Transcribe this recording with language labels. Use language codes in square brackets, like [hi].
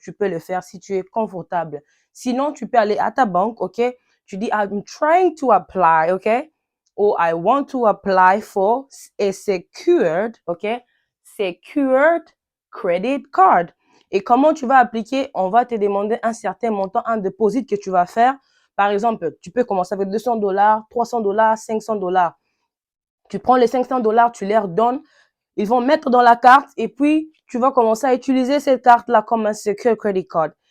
[fr] Tu peux le faire si tu es confortable. Sinon, tu peux aller à ta banque, [en] OK? [fr] Tu dis, [en] I'm trying to apply, OK? Or I want to apply for a secured, OK? [fr] Secured Credit Card. Et comment tu vas appliquer? On va te demander un certain montant, un dépôt que tu vas faire. Par exemple, tu peux commencer avec $200, $300, $500. Tu prends les $500, tu leur donnes. Ils vont mettre dans la carte et puis tu vas commencer à utiliser cette carte-là comme un secure credit card.